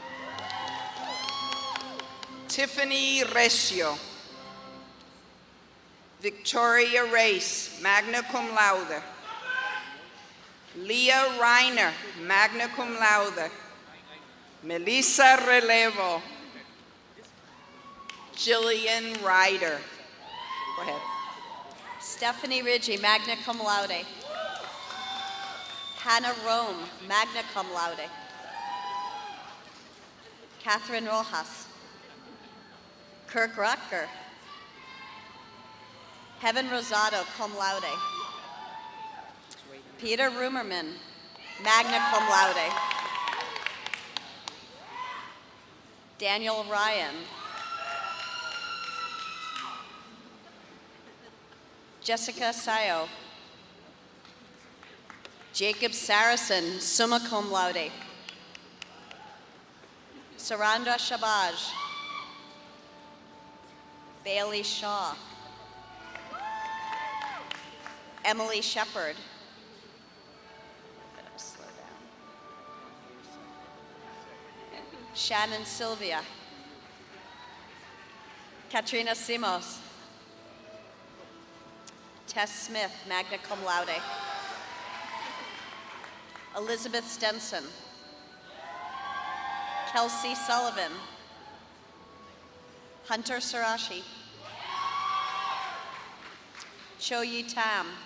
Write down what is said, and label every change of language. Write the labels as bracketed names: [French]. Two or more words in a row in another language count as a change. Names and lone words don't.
[English] Tiffany Recio. Victoria Race, magna cum laude. Leah Reiner, magna cum laude. Melissa Relevo. Jillian Ryder. Go ahead. Stephanie Ridgey, magna cum laude. Hannah Rome, magna cum laude. Catherine Rojas. Kirk Rutger. Heaven Rosado, cum laude. Peter Rumerman, magna cum laude. Daniel Ryan. Jessica Sayo. Jacob Saracen, summa cum laude. Saranda Shabaj. Bailey Shaw. Emily Shepard. Slow down. Shannon Sylvia. Katrina Simos. Tess Smith, magna cum laude. Elizabeth Stenson. Kelsey Sullivan. Hunter Sarashi. Cho Yi Tam.